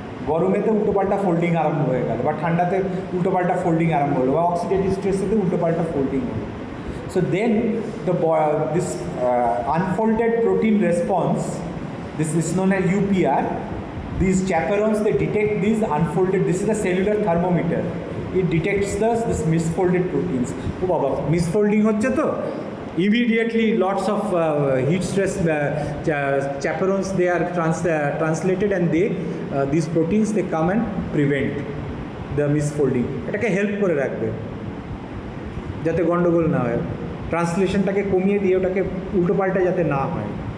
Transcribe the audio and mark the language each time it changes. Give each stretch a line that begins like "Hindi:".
Bangla: গরমেতে উল্টোপাল্টা ফোল্ডিং আরম্ভ হয়ে গেল, বা ঠান্ডাতে উল্টোপাল্টা ফোল্ডিং আরম্ভ হলো, বা অক্সিডেটিভ স্ট্রেসেতে উল্টোপাল্টা ফোল্ডিং হলো।
English: So then this unfolded protein response, this is known as UPR. These chaperones, they detect these unfolded, this is a cellular thermometer. It detects this misfolded proteins.
Bangla: Oh baba, misfolding hocche to
English: immediately lots of heat stress chaperones, they are translated, and they these proteins, they come and prevent the misfolding.
Bangla: এটাকে help করে রাখবে যাতে গন্ডগোল না হয়, ট্রান্সলেশনটাকে কমিয়ে দিয়ে ওটাকে উল্টোপাল্টা যাতে না হয়।